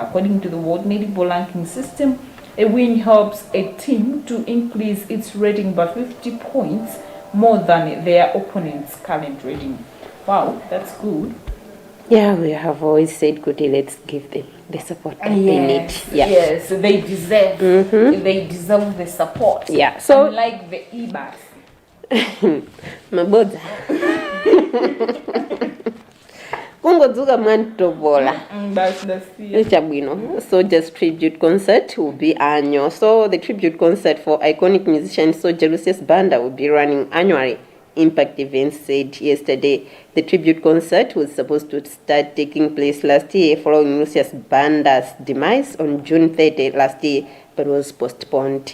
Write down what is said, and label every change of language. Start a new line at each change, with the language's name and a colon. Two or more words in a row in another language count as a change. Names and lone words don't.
English: According to the World Netball ranking system, a win helps a team to increase its rating by 50 points more than their opponent's current rating. Wow, that's good. Yeah, we have always said, Kuti, let's give them the support that they need. Yeah. Yes, they deserve. They deserve the support. Yeah. So, unlike the Ibas.
Nyanja: Maboza. Kungozuka mantobola.
English: Soldier's tribute concert will be annual. So the tribute concert for iconic musician Soldier Lucius Banda will be running annually. Impact Events said yesterday the tribute concert was supposed to start taking place last year following Lucius Banda's demise on June 30 last year, but was postponed.